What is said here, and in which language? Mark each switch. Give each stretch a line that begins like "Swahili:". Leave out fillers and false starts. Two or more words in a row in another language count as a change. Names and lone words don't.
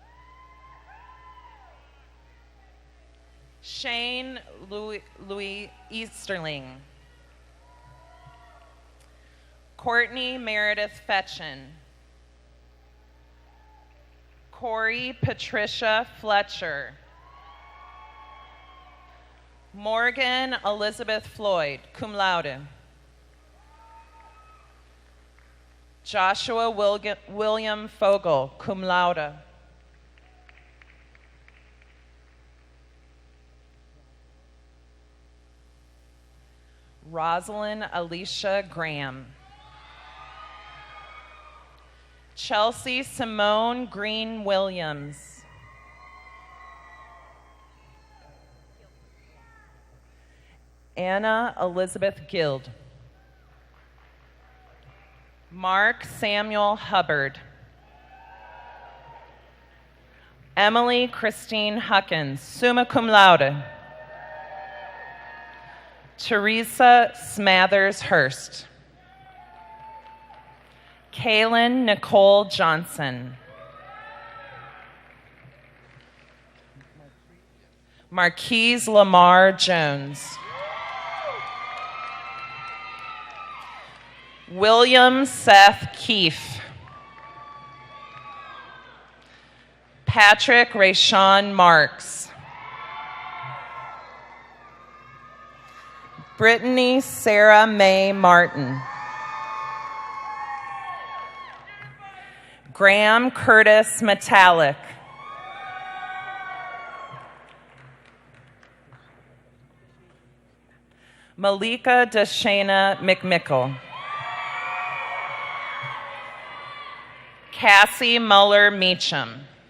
English: Shane Louis Easterling. Courtney Meredith Fetchen. Corey Patricia Fletcher. Morgan Elizabeth Floyd,
Latin: cum laude.
English: Joshua William Fogel,
Latin: cum laude.
English: Rosalind Alicia Graham. Chelsea Simone Green Williams. Anna Elizabeth Guild. Mark Samuel Hubbard. Emily Christine Huckins,
Latin: summa cum laude.
English: Teresa Smathers Hurst. Kaylin Nicole Johnson. Marquise Lamar Jones. William Seth Keefe. Patrick Rayshawn Marks. Brittany Sarah Mae Martin. Graham Curtis Metallic. Malika Deshana McMickle. Cassie Muller Meacham.